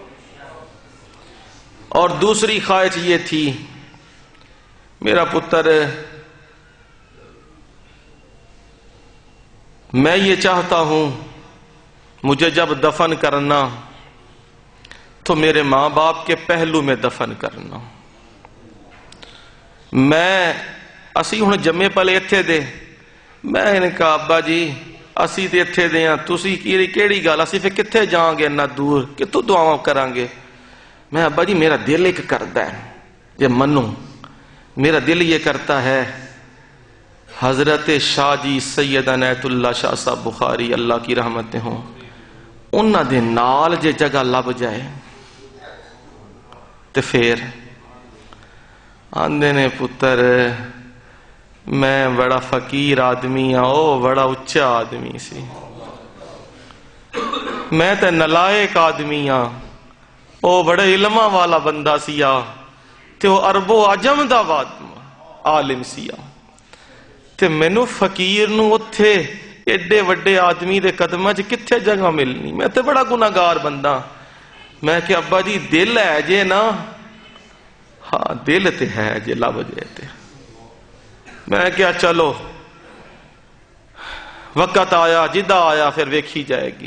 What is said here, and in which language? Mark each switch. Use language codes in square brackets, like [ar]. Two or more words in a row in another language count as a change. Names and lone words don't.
[ur] اور دوسری خواہش یہ تھی میرا پتر میں یہ چاہتا ہوں مجھے جب دفن کرنا تو میرے ماں باپ کے پہلو میں دفن کرنا. [pa] اسی ہن جمے پلے اتھے دے. [ur] میں نے کہا [pa] ابا جی اسی تے اتھے دے ہاں تسی کیڑی گل اسی پھر کتھے جاؤں گے اتنا دور کتوں دعاواں کران گے. [ur] میں ابا جی میرا دل ایک کرتا ہے یہ منو. میرا دل یہ کرتا ہے حضرت شاہ جی سید عنایت اللہ شاہ صاحب بخاری اللہ کی رحمتیں ہوں [pa] انہاں دے نال جے جگہ لب جائے تے پھر آندے نے پتر میں بڑا فقیر آدمی ہاں او بڑا اچھا آدمی سی. میں تے نلائق آدمی ہاں او بڑے علماں والا بندہ سیا تے او عرب و عجم دا عالم سیا تے مینوں فقیر نو اتھے ایڈے وڈے آدمی دے قدماں چ کتھے جگہ ملنی. میں تے بڑا گناہگار بندہ. میں کہ ابا جی دل ہے جے نا. ہاں دل تے ہے جے لب جائے تے. میں کیا چلو وقت آیا جدہ آیا پھر ویکھی جائے گی.